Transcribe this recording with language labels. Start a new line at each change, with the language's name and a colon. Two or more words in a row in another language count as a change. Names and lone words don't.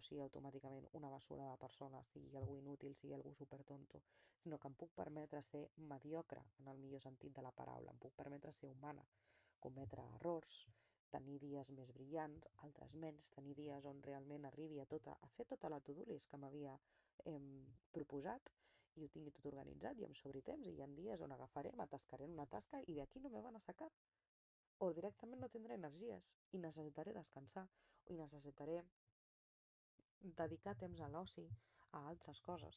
Catalan: sigui automàticament una basura de persona, sigui algú inútil, sigui algú supertonto, sinó que em puc permetre ser mediocre en el millor sentit de la paraula, em puc permetre ser humana, cometre errors, tenir dies més brillants, altres menys, tenir dies on realment arribi a fer tota la
English: to-do list
Catalan: que m'havia proposat i ho tingui tot organitzat i em sobri temps, i hi ha dies on agafaré, m'atascaré en una tasca i d'aquí
Spanish: no me van a sacar.
Catalan: O directament no tindré energies i necessitaré descansar i necessitaré dedicar temps a l'oci, a altres coses.